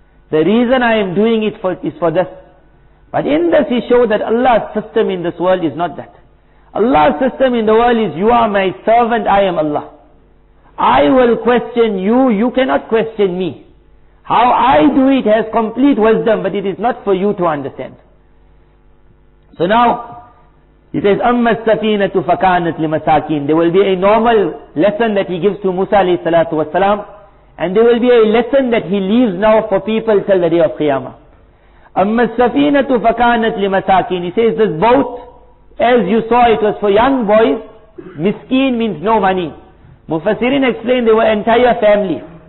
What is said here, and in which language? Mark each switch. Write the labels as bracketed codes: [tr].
[en] The reason I am doing it is for this. But in this he showed that Allah's system in this world is not that. Allah's system in the world is, you are my servant, I am Allah. I will question you, you cannot question me. How I do it has complete wisdom, but it is not for you to understand. So now, He says, [ar] أَمَّا السَّفِينَةُ فَكَانَتْ لِمَسَاكِينَ. [en] There will be a normal lesson that he gives to Musa alayhi salatu wasalam, and there will be a lesson that he leaves now for people till the day of Qiyamah. [ar] أَمَّا السَّفِينَةُ فَكَانَتْ لِمَسَاكِينَ. [en] He says, this boat, as you saw, it was for young boys. Miskeen means no money. Mufassirin explained they were entire family.